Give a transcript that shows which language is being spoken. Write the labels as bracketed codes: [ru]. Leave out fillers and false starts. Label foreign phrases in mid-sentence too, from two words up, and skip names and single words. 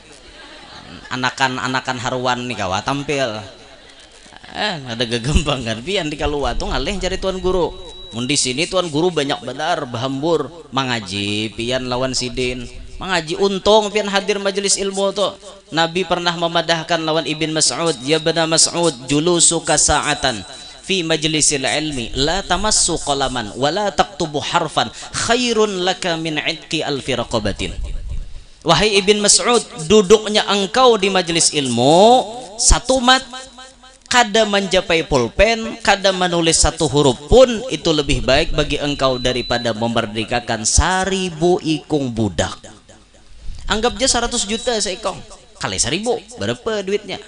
[bjn] Anakan haruan nih kawa tampil. Ada gampang kan pian di Kalua tuh ngalih cari tuan guru. Mun di sini tuan guru banyak benar bahambur mengaji pian lawan sidin. Mengaji untung pian hadir majelis ilmu tuh. Nabi pernah memadahkan lawan Ibn Mas'ud, [ar] يا ابن مسعود جلوسك ساعة في مجلس العلم لا تمس قلما ولا تكتب حرفا خير لك من عتق ألف رقبة. [bjn] Wahai Ibn Mas'ud, duduknya engkau di majelis ilmu satu mat kada mencapai pulpen, kada menulis satu huruf pun itu lebih baik bagi engkau daripada memerdekakan 1000 ikung budak. Anggap aja 100 juta seikong kali 1000 berapa duitnya?